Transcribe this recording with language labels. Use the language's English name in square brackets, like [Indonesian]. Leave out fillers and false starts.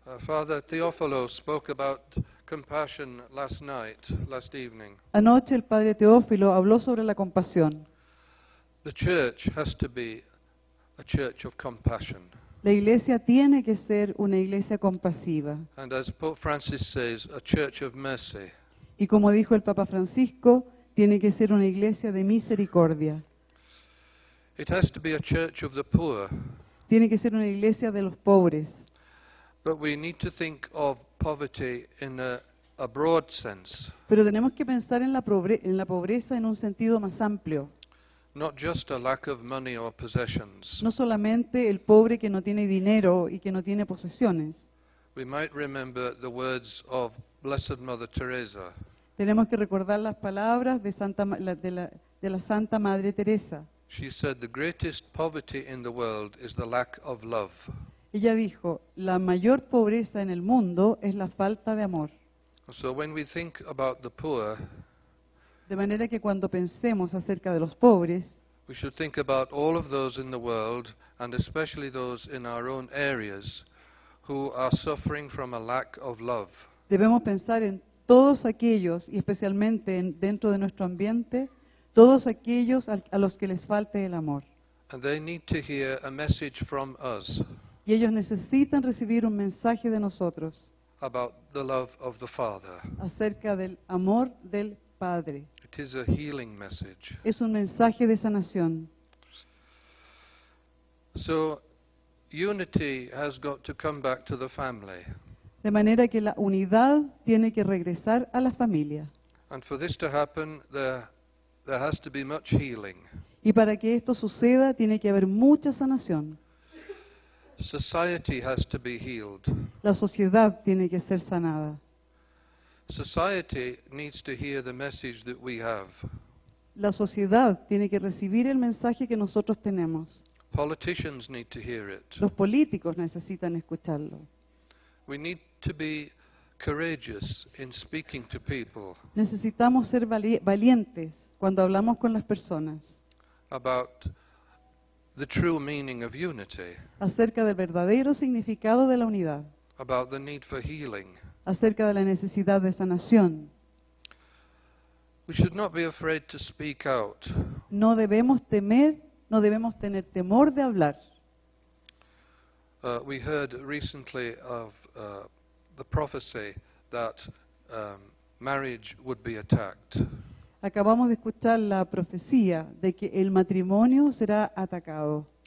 [English] Father Theophilo spoke about compassion last evening. [Spanish] Anoche el Padre Teófilo habló sobre la compasión. [English] The church has to be a church of compassion. [Spanish] La Iglesia tiene que ser una Iglesia compasiva. [English] And as Pope Francis says, a church of mercy. [Spanish] Y como dijo el Papa Francisco, tiene que ser una Iglesia de misericordia. [English] It has to be a church of the poor. [Spanish] Tiene que ser una Iglesia de los pobres. [English] But we need to think of poverty in a broad sense, [Spanish] Pero tenemos que pensar en la pobreza en un sentido más amplio. [English] not just a lack of money or possessions. [Spanish] No solamente el pobre que no tiene dinero y que no tiene posesiones. [English] We might remember the words of Blessed Mother Teresa. [Spanish] Tenemos que recordar las palabras de la Santa Madre Teresa. [English] She said, the greatest poverty in the world is the lack of love. [Spanish] Ella dijo, la mayor pobreza en el mundo es la falta de amor. [English] So when we think about the poor, [Spanish] De manera que cuando pensemos acerca de los pobres, [English] we should think about all of those in the world, and especially those in our own areas, who are suffering from a lack of love. [Spanish] debemos pensar en todos aquellos, y especialmente dentro de nuestro ambiente, todos aquellos a los que les falte el amor. [English] And they need to hear a message from us [Spanish] Y ellos necesitan recibir un mensaje de nosotros [English] about the love of the Father. [Spanish] acerca del amor del Padre. [English] It is a healing message. [Spanish] Es un mensaje de sanación. [English] So, unity has got to come back to the family. [Spanish] De manera que la unidad tiene que regresar a la familia. [English] And for this to happen, there has to be much healing. [Spanish] Y para que esto suceda, tiene que haber mucha sanación. [English] Society has to be healed. [Spanish] La sociedad tiene que ser sanada. [English] Society needs to hear the message that we have. [Spanish] La sociedad tiene que recibir el mensaje que nosotros tenemos. [English] Politicians need to hear it. [Spanish] Los políticos necesitan escucharlo. [English] We need to be courageous in speaking to people [Spanish] Necesitamos ser valientes cuando hablamos con las personas [English] about the true meaning of unity, [Spanish] acerca del verdadero significado de la unidad, [English] about the need for healing. [Spanish] acerca de la necesidad de sanación. [English] We should not be afraid to speak out [Spanish] No debemos temer, no debemos tener temor de hablar. [English] We heard recently of the prophecy that marriage would be attacked. [Spanish] Acabamos de escuchar la profecía de que el matrimonio será atacado